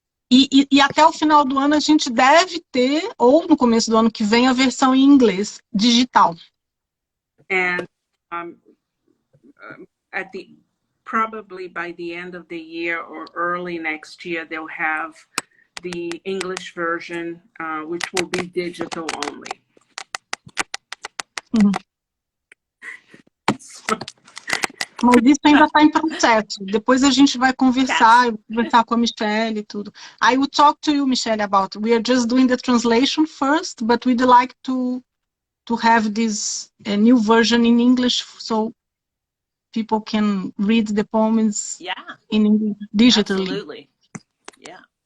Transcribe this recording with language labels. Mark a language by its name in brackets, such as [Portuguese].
[Portuguese] E até o final do ano a gente deve ter, ou no começo do ano que vem, a versão em inglês, digital. [English] And probably by the end of the year or early next year, they'll have the English version, which will be digital only. [Portuguese] Mas isso ainda está em processo. Depois a gente vai conversar, eu vou conversar com a Michelle e tudo. [English] I will talk to you, Michelle, about it. We are just doing the translation first, but we'd like to have this new version in English, so people can read the poems in English digitally. Absolutely. Yeah.